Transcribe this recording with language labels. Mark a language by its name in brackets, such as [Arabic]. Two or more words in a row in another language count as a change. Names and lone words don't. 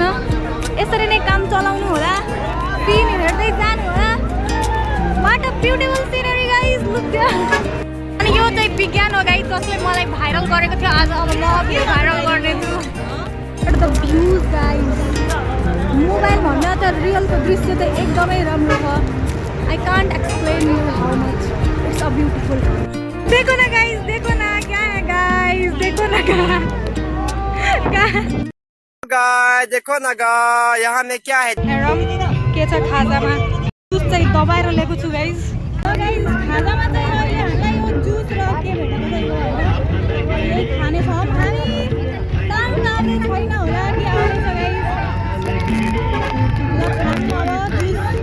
[Nepali] यसरी नै काम चलाउनु होला, सिन हेर्दै जानु होला। [English] What a beautiful scenery guys, look there. [Nepali] अनि यो चाहिँ विज्ञान हो गाइस, जसले मलाई भाइरल गरेको थियो। आज अब म फेरि भाइरल गर्नेछु। [English] the views guys, [Nepali] मोबाइल भन्दा त रियलको दृश्य चाहिँ एकदमै राम्रो छ। [English] I can't explain you how much it's a beautiful. [Hindi] देखो ना गाइस, देखो ना क्या है गाइस, देखो ना गाइस, देखो ना गाइस, यहाँ में क्या है? [Nepali] हेरौँ के छ खाजामा। जुस चाहिँ दबाएर ल्याएको छु गाइस। गाइस खाजामा चाहिँ अहिले हामीलाई यो जुस र के भेटेको छ यो होइन, यही खाने छौँ हामी। तालुताले छैन होला कि आउँछ गाइस। ल खानु अब जुस।